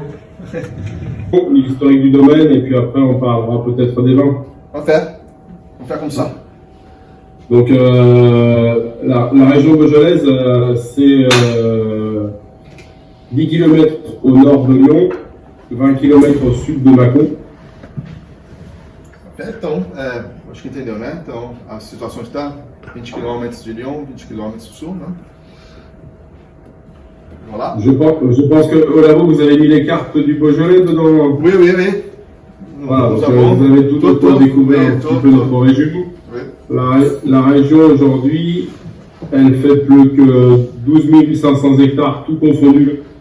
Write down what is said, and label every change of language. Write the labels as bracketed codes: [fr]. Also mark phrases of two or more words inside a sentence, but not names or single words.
[fr] L'historique du domaine et puis après on parlera peut-être des vins. On fait comme ça. Donc la région beaujolaise, c'est 10 km au nord de Lyon, 20 km au sud de Mâcon. [pt] Então, acho que entendeu, né? Então, a situação está 20 km de Lyon, 20 km do sul, né? [fr] Voilà. Je pense qu'au labo, vous avez mis les cartes du Beaujolais dedans. Oui. Voilà, donc, vous avez tout pour découvrir un petit peu notre région. Oui. La région aujourd'hui, elle fait plus que 12 800 hectares, tout confondu.